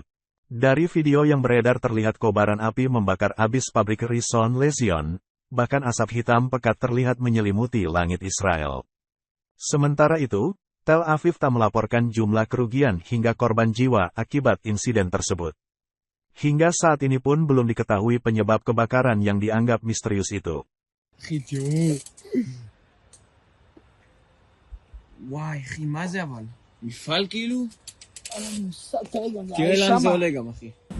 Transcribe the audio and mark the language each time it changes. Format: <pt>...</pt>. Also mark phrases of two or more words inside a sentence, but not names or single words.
<id>Dari video yang beredar terlihat kobaran api membakar habis pabrik Rishon LeZion, bahkan asap hitam pekat terlihat menyelimuti langit Israel. Sementara itu, Tel Aviv tak melaporkan jumlah kerugian hingga korban jiwa akibat insiden tersebut. Hingga saat ini pun belum diketahui penyebab kebakaran yang dianggap misterius itu.</id> <he>וואי, אחי, מה זה אבל? מפעל כאילו? תראה לאן זה עולה גם, אחי.</he>